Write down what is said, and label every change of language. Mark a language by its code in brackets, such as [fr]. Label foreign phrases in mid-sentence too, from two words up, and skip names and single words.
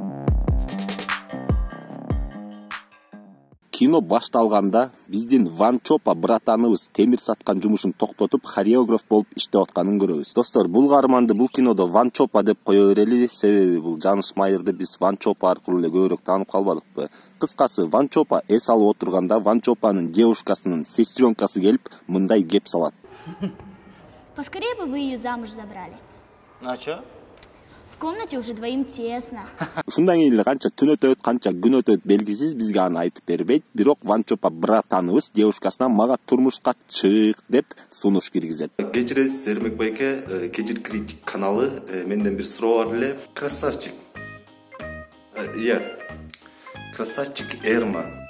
[ky] Кино башталганда биздин Ван Чопа братаныбыз темир саткан жумушун токтотуп хореограф болуп иштеп атканын көрөбүз. Достор, бул каарманды бул кинодо Ван Чопа деп кое берели, себеби бул Жаныш Майырды биз Ван Чопа аркылуу эле көбүрөөк таанып калбадыкпы. Кыскасы, Ван Чопа эс алып отурганда Ван Чопанын девушкасынын сестренкасы келип мындай кеп салат. [ru] Поскорее бы вы ее замуж забрали. А чё? В комнате уже двоим тесно. [ky] Ушундан кийин эле канча түн өтөт, канча күн өтөт белгисиз, бизге аны айтып бербейт. Бирок Ван Чопа братаныбыз девушкасына мага турмушка чык деп сунуш киргизет. Кечиресиз, Эрмек байке, Кежир Критик каналы, менден бир суроо бар эле. [ru] Красавчик. Красавчик Эрма.